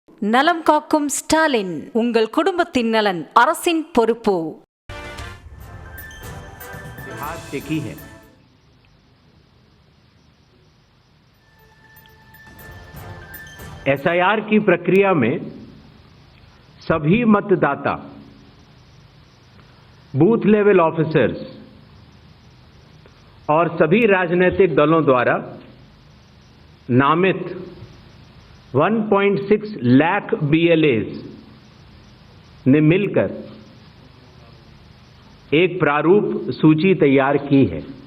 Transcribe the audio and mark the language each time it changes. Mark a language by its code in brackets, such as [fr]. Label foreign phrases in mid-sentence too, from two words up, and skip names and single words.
[ta] நலம் காக்கும் ஸ்டாலின். உங்கள் குடும்பத்தின் நலன் அரசின் பொறுப்பு. [hi] देखी है एसआईआर की प्रक्रिया में सभी मतदाता, [en] booth level officers [hi] और सभी राजनीतिक दलों द्वारा नामित 1.6 लाख BLAs ने मिलकर एक प्रारूप सूची तैयार की है।